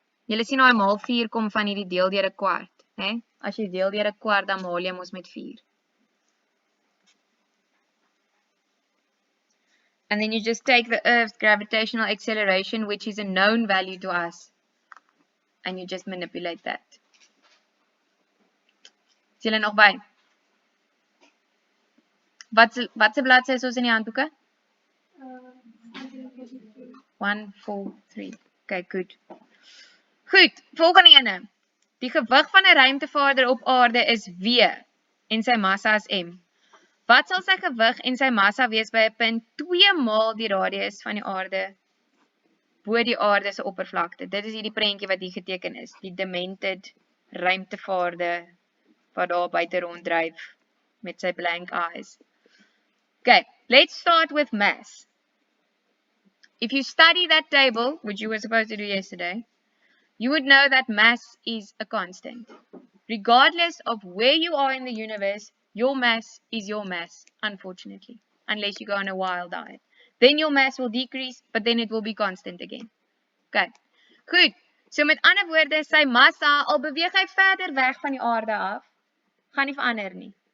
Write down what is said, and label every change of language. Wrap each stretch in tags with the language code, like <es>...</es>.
<af>Julle sien nou maal 4 kom van hierdie deel deur 'n kwart, né? As jy deel deur 'n kwart, dan maal jy mos met 4.</af> <en>And then you just take the Earth's gravitational acceleration, which is a known value to us, and you just manipulate that.</en> <af>Is julle nog by? Wat se bladsy is ons in die handboeke? 1, 4, 3. Okay, good. Goed, volgende ene. Die gewig van 'n ruimtevaarder op aarde is V en sy massa is m. Wat sal sy gewig en sy massa wees by 'n punt 2 maal die radius van die aarde bo die aarde se oppervlakte? Dit is hierdie prentjie wat hier geteken is, die demented ruimtevaarder wat daar buite ronddryf met sy blank eyes.</af> <en>Okay, let's start with mass. If you study that table, which you were supposed to do yesterday, you would know that mass is a constant. regardless of where you are in the universe, your mass is your mass, unfortunately, unless you go on a wild diet. Then your mass will decrease, but then it will be constant again.</en> <af>Okay, goed. So met ander woorde, sy massa, al beweeg hy verder weg van die aarde af, gaan nie verander nie.</af>